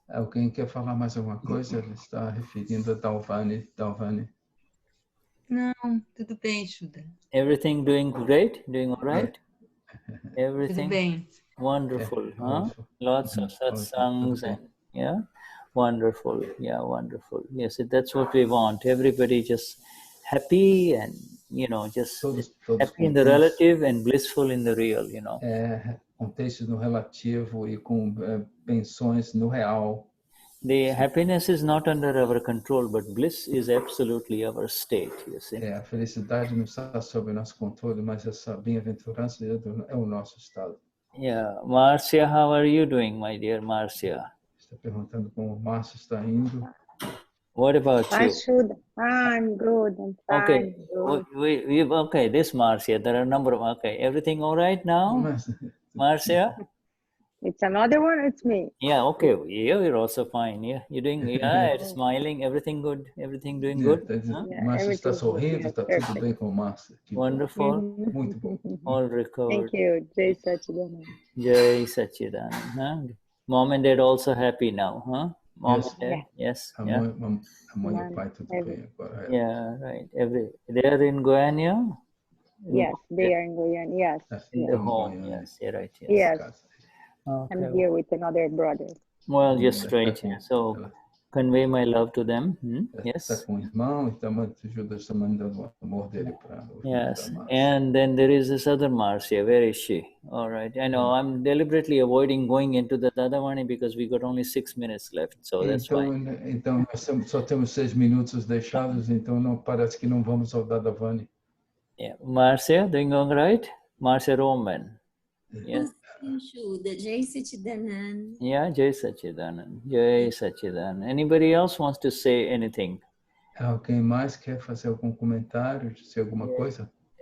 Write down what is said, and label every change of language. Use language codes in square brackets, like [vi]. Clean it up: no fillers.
[pt] Alguém quer falar mais alguma coisa? Ele está referindo a Dalvani. Não, tudo bem, Shuddha. [en] Everything doing great? Doing all right? Everything? [pt] Tudo bem. [en] Wonderful, huh? Lots of satsangs and wonderful. Yeah, wonderful. Yes, that's what we want. Everybody just happy and, just happy in the relative and blissful in the real, [pt] Contextos no relativo e com pensões no real. [en] The happiness is not under our control, but bliss is absolutely our state, you see. [pt] A felicidade não está sob nosso controle, mas essa bem-aventurança é o nosso estado. [en] Yeah, Marcia, how are you doing, my dear Marcia? [pt] Está perguntando como Marcia está indo. [en] What about you? I'm good. I'm fine. Okay, okay. This Marcia, there are a number of. Okay, everything all right now, Marcia? It's another one. It's me. Yeah. Okay. Yeah, you're also fine. Yeah, you're doing. Yeah, it's smiling. Everything good. Everything doing good. [pt] Marcia está sorrindo. Está tudo bem com Marcia. [en] Wonderful. [pt] Muito bom. [en] All recovered. Thank you. Jai Sachidanand. Jai Sachidanand. Huh? Mom and dad also happy now, huh? Mom and dad, yes. [pt] A mãe e o pai tudo bem agora. [en] Yeah, right. They are in Goiânia? Yes, they are in Goiânia. Yes. In the home. Yes, you're right. Yes. Okay. I'm here with another brother. Well, just straight here. So convey my love to them. Yes. [pt] Está com o irmão, então Judas está mandando o amor dele para. [en] Yes. And then there is this other Marcia. Where is she? All right. I know I'm deliberately avoiding going into the Dadavani because we got only 6 minutes left. So that's why. [pt] Então nós só temos 6 minutos deixados, então não parece que não vamos ao Dadavani. [en] Yeah. Marcia, doing all right? Marcia Roman. Yes. Jai Sachidanand. Yeah, Jai Sachidanand. Jai Sachidanand. Anybody else wants to say anything? [pt] Alguém mais quer fazer algum comentário, dizer alguma coisa?